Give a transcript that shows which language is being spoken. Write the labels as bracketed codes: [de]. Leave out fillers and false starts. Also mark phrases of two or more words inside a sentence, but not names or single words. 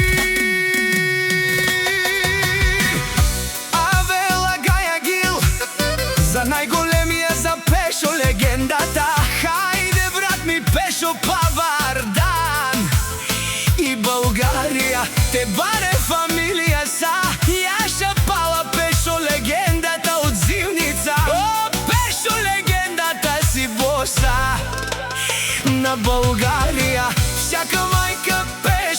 [rom] Аве лагаја гил, [bg] за најголемија, за Пешо легендата. [rom] Хајде брат ми Пешо, павар дан. И Българија те баре фамилија са. Јаша пала Пешо легендата од Зимница. [bg] О, Пешо легендата си боса на Българија. Всяка мајка